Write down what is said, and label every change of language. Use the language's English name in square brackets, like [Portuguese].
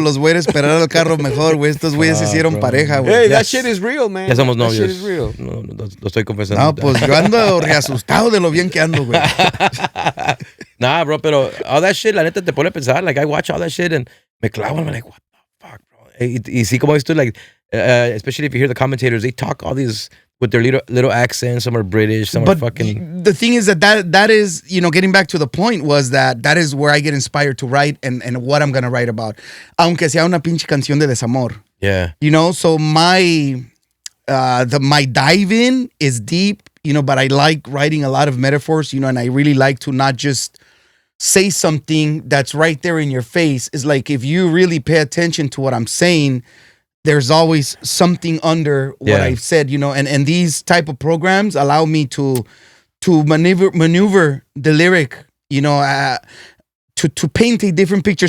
[Spanish] los voy a esperar al carro mejor, güey. Estos güeyes se hicieron [English] bro. [Spanish] pareja, güey. [English] Hey, that shit is real, man. [Spanish] Ya somos [English] That shit is real. [Spanish] No, lo estoy confesando. No, pues yo ando reasustado de lo bien que ando, güey. [English] Nah, bro, [Spanish] pero [English] all that shit, [Spanish] la neta, te pone a pensar. [English] Like, I watch all that shit and [Spanish] me clavo [English] and I'm like, what the fuck, bro? Y see [Spanish] como esto, [English] like, especially if you hear the commentators, they talk all these with their little accents. Some are British, some are But fucking. the thing is that is, you know, getting back to the point was that is where I get inspired to write and what I'm going to write about. [Spanish] Aunque sea una pinche canción de desamor. [English] Yeah. You know, so my dive in is deep, you know, but I like writing a lot of metaphors, you know, and I really like to not just say something that's right there in your face. It's like if you really pay attention to what I'm saying, there's always something under what I've said, you know, and these type of programs allow me to maneuver the lyric, you know, to paint a different picture.